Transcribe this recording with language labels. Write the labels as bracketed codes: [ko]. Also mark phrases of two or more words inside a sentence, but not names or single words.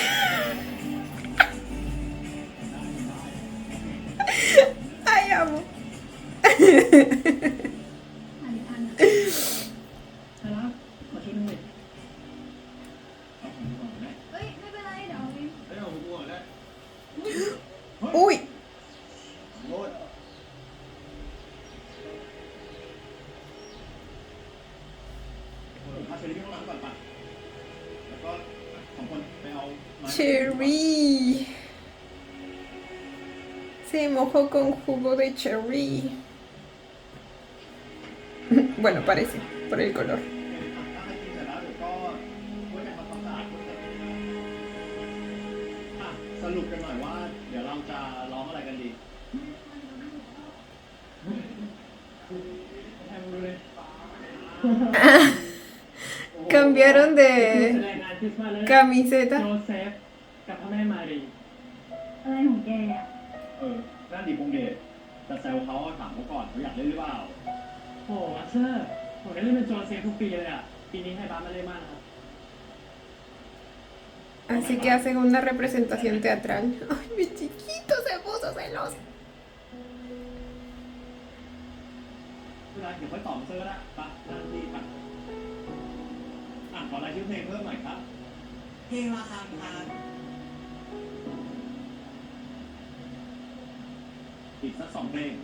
[es] Ay, amo. [th] ใช่แล้วมาช่วยหน่อย เอาของก่อนได้ เฮ้ย ไม่เป็นไร เดี๋ยวเอาเอง เฮ้ยเอาของก่อนได้ [es] Uy. [th] โน้ตพาเชอรี่ไปห้องน้ำก่อนป่ะแล้วก็สองคนไปเอาไม้ [es] Cherry. Se mojó con jugo de cherry. Bueno, parece, por el color. [th] ถ้าให้กินเสร็จแล้วเดี๋ยวก็ช่วยกันทำความสะอาดด้วยอ่ะสรุปกันหน่อยว่าเดี๋ยวเราจะร้องอะไรกันดี แทนดูเลย [es] Cambiaron แส de [th] ดงงานคริสต์มาสเลย [es] camiseta. [th] โจเซฟกับพระแม่มารี อะไรของแกอ่ะ นั่นดีพงเดชจะแซวเขาถามเขาก่อนเขาอยากเล่นหรือเปล่า โอ้มาสเตอร์ผมได้เล่นเป็นโจเซฟทุกปีเลยอ่ะ ปีนี้ให้บาสมาเล่นมากนะครับ [es] Así que hacen una representación teatral. Ay, mi chiquito se puso celoso. [th] เวลาเดี๋ยวค่อยตอบเซอร์ก็ได้ปะนั่นดีปะอ่ะขอรายชื่อเพลงเพิ่มหน่อยครับ เพลงราคาพัน อีกสัก2 เพลง